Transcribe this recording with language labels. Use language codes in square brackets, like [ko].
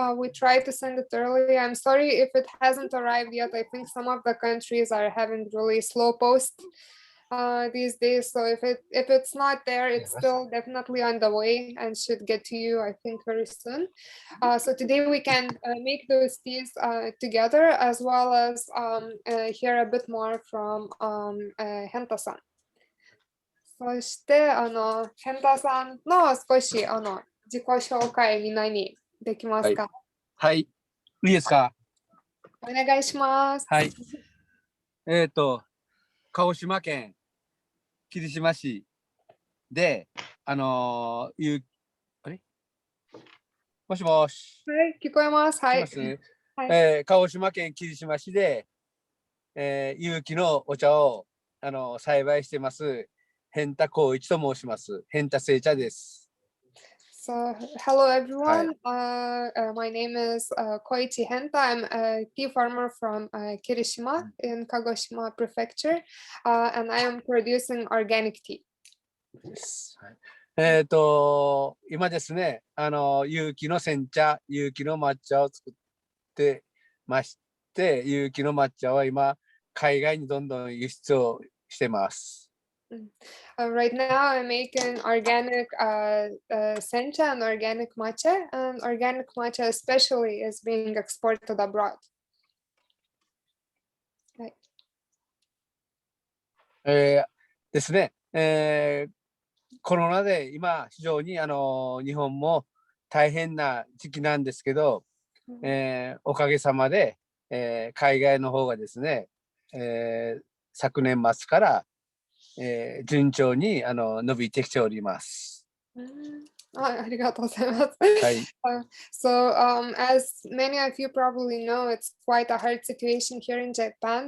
[en] We tried to send it early. I'm sorry if it hasn't arrived yet. I think some of the countries are having really slow post. these days. So if it's not there, it's still definitely on the way and should get to you, I think, very soon. So today we can make those teas together, as well as hear a bit more from Henta-san. [ja] そして、ヘンタさんの少し自己紹介みんなにできますか？はい。いいですか？お願いします。はい。鹿児島県霧島市で、あれもしもし。はい、聞こえます。はい。はい、鹿児島県霧島市で、有機のお茶を栽培してます。 Henta Koichi と申します。 Henta製茶です。 [en] So, hello everyone. My name is Koichi Henta. I'm a tea farmer from Kirishima in Kagoshima Prefecture, and I am producing organic tea. [ja] 今ですね、有機の煎茶、有機の抹茶を作ってまして、有機の抹茶は今、海外にどんどん輸出をしてます。 [en] Right now, I'm making organic sencha and organic matcha, and organic matcha especially is being exported abroad. [ja] はい。ですね、コロナで今非常に日本も大変な時期なんですけど、おかげさまで、海外の方がですね、昨年末から順調に伸びてきております。ありがとうございます。はい。 [en] So, as many of you probably know, it's quite a hard situation here in Japan.